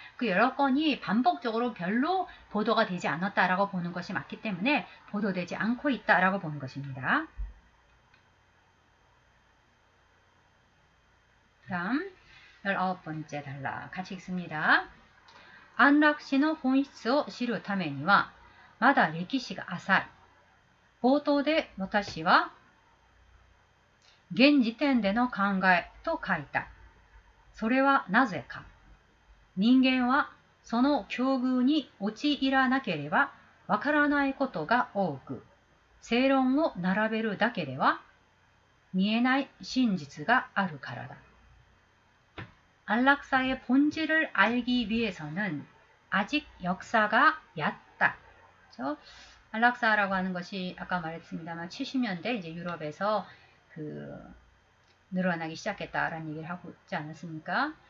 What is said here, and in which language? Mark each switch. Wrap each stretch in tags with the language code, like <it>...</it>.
<ko>그 여러 건이 반복적으로 별로 보도가 되지 않았다라고 보는 것이 맞기 때문에 보도되지 않고 있다라고 보는 것입니다. 다음 19번째 단락 같이 읽습니다.</ko> <ja>안락시의 본質を知るためにはまだ歴史が浅い。冒頭で私は現時点での考えと書いた。それはなぜか。人間はその境遇に陥らなければわからないことが多く、正論を並べるだけでは見えない真実があるからだ。</ja> <ko>안락사의 본질을 알기 위해서는 아직 역사가 얕다. 그렇죠? 안락사라고 하는 것이 아까 말했습니다만 70년대 이제 유럽에서 늘어나기 시작했다라는 얘기를 하고 있지 않았습니까?</ko>